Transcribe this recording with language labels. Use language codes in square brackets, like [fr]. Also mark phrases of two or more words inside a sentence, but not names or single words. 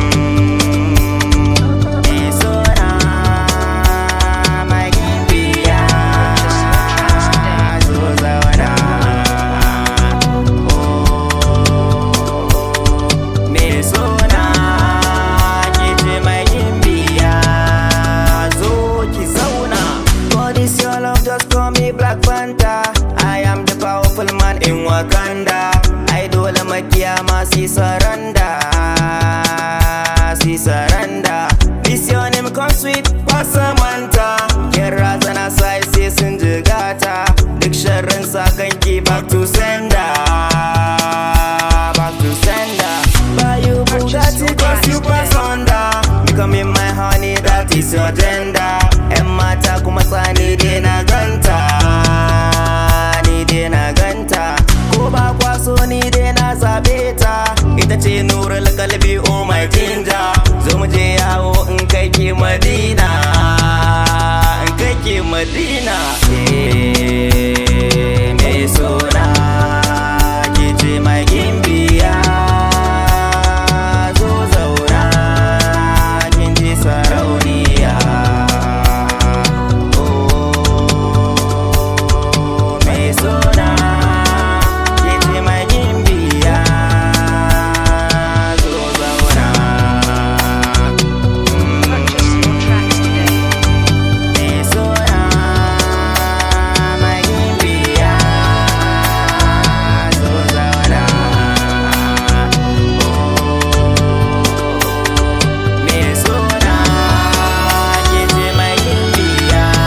[ha] Mm, mai sona, mai gimbiya. Zo zauna. Oh, mai sona, ki ce mai gimbiya. Zo ki zauna. [en] For this your love, just call me Black Panther. I am the powerful man in Wakanda. [ha] I dole makiya ma si saranda, si saranda. [en] This your name come sweet, Samantha. [ha] Kin razana sai sai sun jigata. Duk sharrin sa kanki [en] back to sender, back to sender. Buy you Bugatti 'cause you pass under. Becoming my honey, that is your agenda. [ha] Yan mata kuma tsani dai na ganta, ni dai na ganta. Ko ba kwa so ni dai na zabe ta. Ita ce [ar] نور القلب, [en] oh my ginger. [ha] Zo mu je yawo in kai ki Madina, in kai ki Madina. Eh, mai sona, ki ce mai gimbiya. Zo zauna, kin ji sarauniya. Oh, mai sona, ki ce mai gimbiya. Zo zauna. [en] Purchase your track today. [ha] Mai sona, mai gimbiya. Zo zauna. Oh, mai sona, ki ce mai gimbiya.